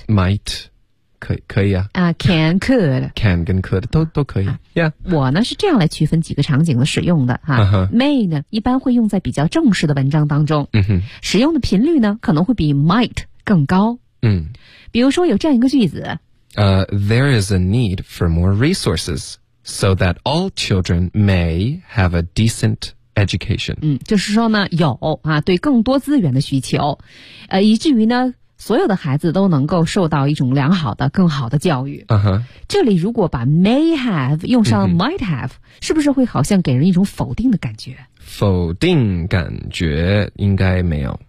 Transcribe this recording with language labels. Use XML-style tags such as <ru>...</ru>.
<zh>might。 可以啊。啊、can, could. Can 跟 could 都可以。Yeah. 我呢是这样来区分几个场景的使用的。哈、</zh> <en>uh-huh.</en> <zh>May 呢一般会用在比较正式的文章当中。</zh> <en>Uh-huh.</en> <zh>使用的频率呢可能会比 might 更高。嗯、uh-huh.。比如说有这样一个句子。</zh> <en>There is a need for more resources so that all children may have a decent education.</en> <zh>嗯就是说呢有啊对更多资源的需求。以至于呢所有的孩子都能够受到一种良好的更好的教育、</zh> <en>uh-huh.</en> <zh>这里如果把 may have 用上 might have、mm-hmm. 是不是会好像给人一种否定的感觉，否定感觉应该没有，</zh>